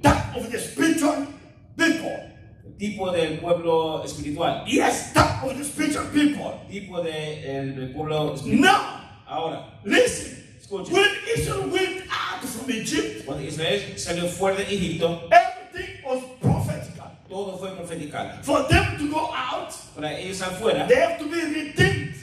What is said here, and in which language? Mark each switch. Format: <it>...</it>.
<en>That of the spiritual people.</en> <es>El tipo del pueblo espiritual.</es> <en>Yes, that of the spiritual people.</en> <es>Tipo del pueblo espiritual.</es> <en>Now,</en> <es>Ahora,</es> <en>listen.</en> <es>escuchen.</es> <en>When Israel went out from Egypt,</en> <es>Cuando Israel salió fuera de Egipto,</es> <en>everything was prophetical.</en> <es>todo fue profetical.</es> <en>For them to go out,</en> <es>Para ellos afuera,</es> <en>they have to be redeemed.</en>